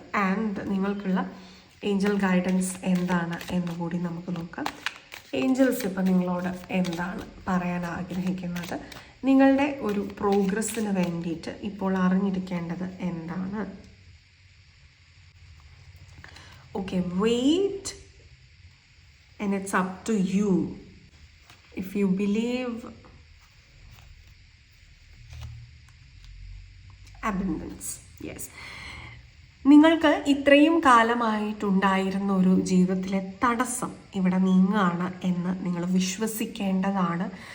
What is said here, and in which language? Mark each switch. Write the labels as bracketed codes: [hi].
[ml] And നിങ്ങൾക്കുള്ള Angel guidance എന്താണ് എന്നുകൂടി നമുക്ക് നോക്കാം. ഏഞ്ചൽസ് ഇപ്പം നിങ്ങളോട് എന്താണ് പറയാൻ ആഗ്രഹിക്കുന്നത്, നിങ്ങളുടെ ഒരു പ്രോഗ്രസ്സിന് വേണ്ടിയിട്ട് ഇപ്പോൾ അറിഞ്ഞിരിക്കേണ്ടത് എന്താണ്? [en] Okay, wait and it's up to you. If you believe abundance, yes, [ml] നിങ്ങൾക്ക് ഇത്രയും കാലമായിട്ടുണ്ടായിരുന്ന ഒരു ജീവിതത്തിലെ തടസ്സം ഇവിടെ നീങ്ങാണ് എന്ന് നിങ്ങൾ വിശ്വസിക്കേണ്ടതാണ്.